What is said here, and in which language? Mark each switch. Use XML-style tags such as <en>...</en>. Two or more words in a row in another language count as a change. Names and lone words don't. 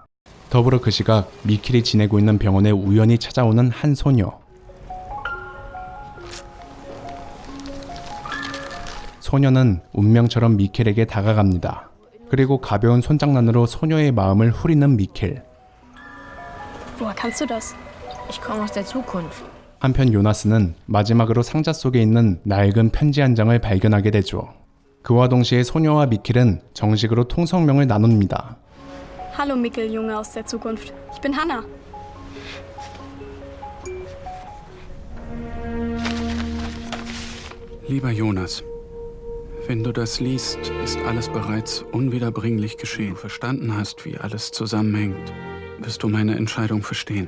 <ko>더불어 그 시각 미켈이 지내고 있는 병원에 우연히 찾아오는 한 소녀. 소녀는 운명처럼 미켈에게 다가갑니다. 그리고 가벼운 손장난으로 소녀의 마음을 후리는 미켈.</ko> <de>Woher kannst du das? Ich komme aus der Zukunft.</de> <ko>한편 요나스는 마지막으로 상자 속에 있는 낡은 편지 한 장을 발견하게 되죠. 그와 동시에 소녀와 미켈은 정식으로 통성명을 나눕니다.</ko> <de>Hallo Mikkel, Junge aus der Zukunft. Ich bin Hannah. Lieber Jonas, Wenn du das liest, ist alles bereits unwiederbringlich geschehen. Wenn du verstanden hast, wie alles zusammenhängt, wirst du meine Entscheidung verstehen.</de>